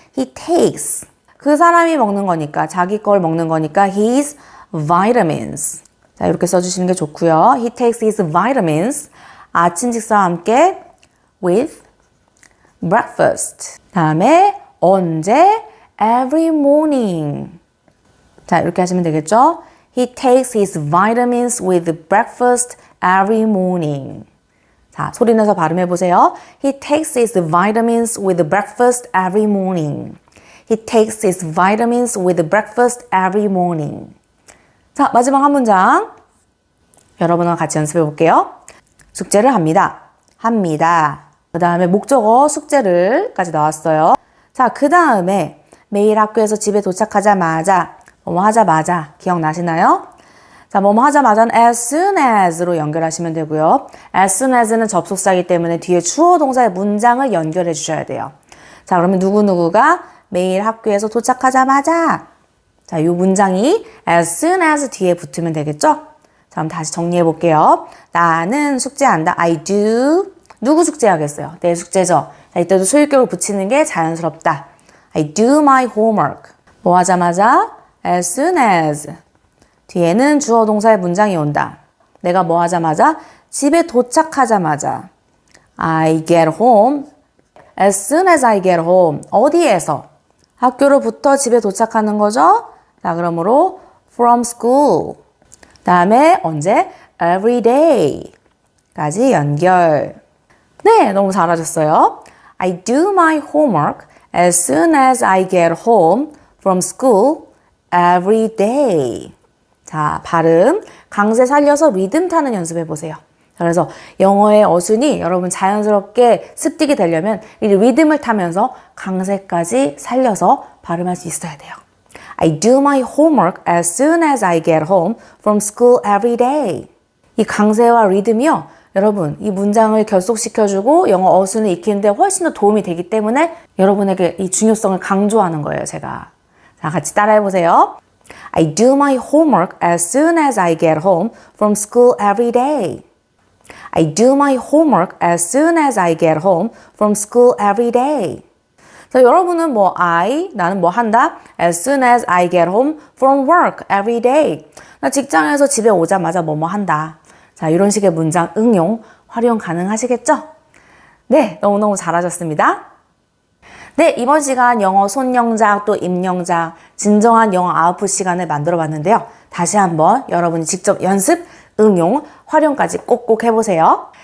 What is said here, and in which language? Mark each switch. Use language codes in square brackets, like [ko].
[en] He takes [ko] 그 사람이 먹는 거니까 자기 걸 먹는 거니까 [en] his vitamins [ko] 자 이렇게 써주시는 게 좋고요. [en] He takes his vitamins [ko] 아침 식사와 함께 [en] with breakfast [ko] 다음에 언제 [en] every morning [ko] 자 이렇게 하시면 되겠죠. [en] He takes his vitamins with breakfast every morning. [ko] 자, 소리 내서 발음해 보세요. [en] He takes his vitamins with breakfast every morning. He takes his vitamins with breakfast every morning. [ko] 자, 마지막 한 문장. 여러분과 같이 연습해 볼게요. 숙제를 합니다. 합니다. 그 다음에 목적어 숙제를까지 나왔어요. 자, 그 다음에 매일 학교에서 집에 도착하자마자 뭐뭐 하자마자 기억나시나요? 자, 뭐뭐 하자마자는 as soon as로 연결하시면 되고요. as soon as는 접속사이기 때문에 뒤에 주어 동사의 문장을 연결해 주셔야 돼요. 자, 그러면 누구누구가 매일 학교에서 도착하자마자 자, 이 문장이 as soon as 뒤에 붙으면 되겠죠? 자, 그럼 다시 정리해 볼게요. 나는 숙제한다. [en] I do. [ko] 누구 숙제하겠어요? 내 숙제죠. 자, 이때도 소유격을 붙이는 게 자연스럽다. [en] I do my homework. [ko] 뭐 하자마자 as soon as 뒤에는 주어 동사의 문장이 온다. 내가 뭐 하자마자 집에 도착하자마자 [en] I get home as soon as I get home [ko] 어디에서? 학교로부터 집에 도착하는 거죠. 자 그러므로 [en] from school [ko] 다음에 언제? [en] every day [ko] 까지 연결 네 너무 잘하셨어요. [en] I do my homework as soon as I get home from school every day. [ko] 자, 발음 강세 살려서 리듬 타는 연습해 보세요. 그래서 영어의 어순이 여러분 자연스럽게 습득이 되려면 이 리듬을 타면서 강세까지 살려서 발음할 수 있어야 돼요. [en] I do my homework as soon as I get home from school every day. [ko] 이 강세와 리듬이요. 여러분 이 문장을 결속시켜주고 영어 어순을 익히는데 훨씬 더 도움이 되기 때문에 여러분에게 이 중요성을 강조하는 거예요. 제가. 자, 같이 따라해 보세요. [en] I do my homework as soon as I get home from school every day. I do my homework as soon as I get home from school every day. [ko] 자, 여러분은 뭐 나는 뭐 한다? [en] As soon as I get home from work every day. [ko] 나 직장에서 집에 오자마자 뭐뭐 한다. 자, 이런 식의 문장 응용, 활용 가능하시겠죠? 네, 너무너무 잘하셨습니다. 네, 이번 시간 영어 손영작 또 입영작 진정한 영어 아웃풋 시간을 만들어 봤는데요. 다시 한번 여러분이 직접 연습, 응용, 활용까지 꼭꼭 해보세요.